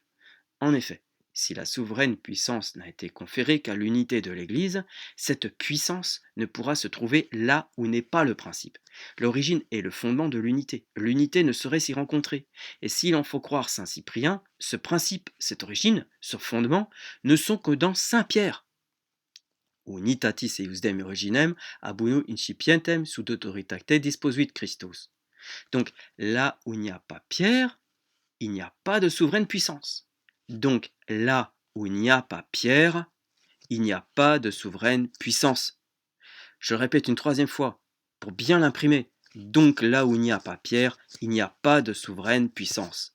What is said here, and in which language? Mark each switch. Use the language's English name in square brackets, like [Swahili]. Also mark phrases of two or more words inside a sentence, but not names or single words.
[French] En effet, si la souveraine puissance n'a été conférée qu'à l'unité de l'Église, cette puissance ne pourra se trouver là où n'est pas le principe. L'origine est le fondement de l'unité. L'unité ne saurait s'y rencontrer. Et s'il en faut croire saint Cyprien, ce principe, cette origine, ce fondement, ne sont que dans saint Pierre. [Latin] Unitatis eiusdem originem abuno incipientem sud autoritate disposuit Christus. [French] Donc là où il n'y a pas Pierre, il n'y a pas de souveraine puissance. Donc là où il n'y a pas Pierre, il n'y a pas de souveraine puissance. Je le répète une troisième fois pour bien l'imprimer. Donc là où il n'y a pas Pierre, il n'y a pas de souveraine puissance.